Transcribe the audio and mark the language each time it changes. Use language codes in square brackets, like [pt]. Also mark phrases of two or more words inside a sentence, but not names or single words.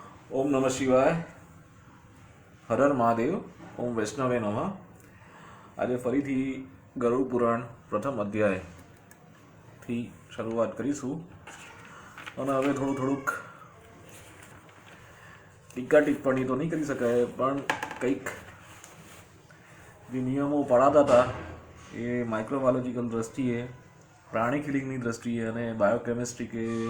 [sa] ओम नमः शिवाय। हर हर महादेव। ओम वैष्णवे नमः। [gu] આજે ફરીથી ગરુડ પુરાણ પ્રથમ અધ્યાયથી શરૂઆત કરીશું અને હવે થોડુંક ટીકા ટિપ્પણી તો નહીં કરી શકાય, પણ કંઈક જે નિયમો પડાતા હતા એ માઇક્રોબાયોલોજીકલ દ્રષ્ટિએ, પ્રાણી કિલિંગની દ્રષ્ટિએ અને બાયોકેમિસ્ટ્રી કે